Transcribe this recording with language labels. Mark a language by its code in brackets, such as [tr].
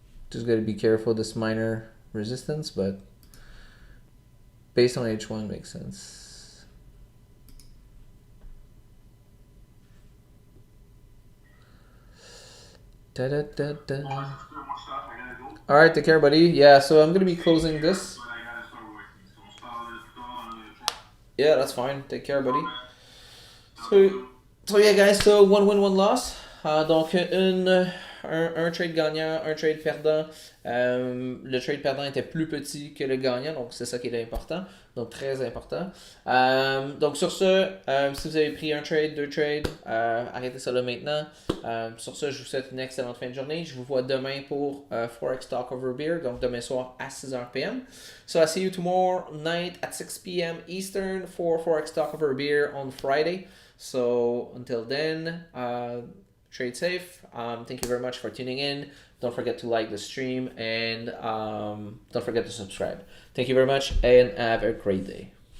[en] Just gotta be careful this minor resistance, but based on H1 makes sense. Da, da, da, da. More stuff I gotta go. All right, take care, buddy. Yeah, so I'm gonna be closing this. But I gotta start working. [fr] So on se parle dans le chat. [en] Yeah, that's fine. Take care, buddy. So yeah, guys, so one win, one loss. [fr] Donc un trade gagnant, un trade perdant. Le trade perdant était plus petit que le gagnant, donc c'est ça qui est important. Donc très important. Donc sur ce, si vous avez pris un trade, deux trades, arrêtez ça là maintenant. Sur ce, je vous souhaite une excellente fin de journée. Je vous vois demain pour Forex Talk Over Beer, donc demain soir à 6h p.m. [en] So I see you tomorrow night at 6 p.m. Eastern for Forex Talk Over Beer on Friday. So until then, trade safe. Thank you very much for tuning in. Don't forget to like the stream and don't forget to subscribe. Thank you very much and have a great day.